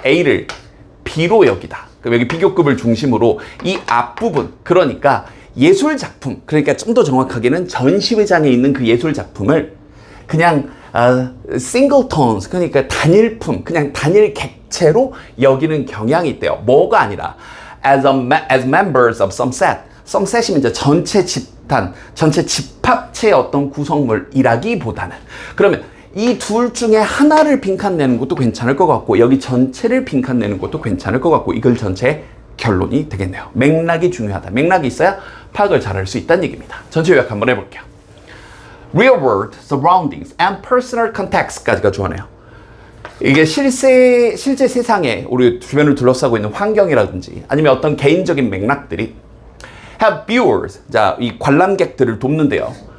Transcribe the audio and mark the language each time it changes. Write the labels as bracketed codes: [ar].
[ko] A를 B로 여기다. 여기 비교급을 중심으로 이 앞부분, 그러니까 예술 작품, 그러니까 좀 더 정확하게는 전시회장에 있는 그 예술 작품을 그냥 singletons, 그러니까 단일품, 그냥 단일 객체로 여기는 경향이 있대요. 뭐가 아니라 [en] as members of some set. some set [ko] 이면 이제 전체 집단, 전체 집합체의 어떤 구성물이라기보다는, 그러면 이 둘 중에 하나를 빈칸내는 것도 괜찮을 것 같고 여기 전체를 빈칸내는 것도 괜찮을 것 같고, 이걸 전체 결론이 되겠네요. 맥락이 중요하다. 맥락이 있어야 파악을 잘할 수 있다는 얘기입니다. 전체 요약 한번 해볼게요. [en] Real world surroundings and personal context까지가 [ko] 좋아하네요. 이게 실제 세상에 우리 주변을 둘러싸고 있는 환경이라든지 아니면 어떤 개인적인 맥락들이 [en] have viewers, [ko] 자, 이 관람객들을 돕는데요.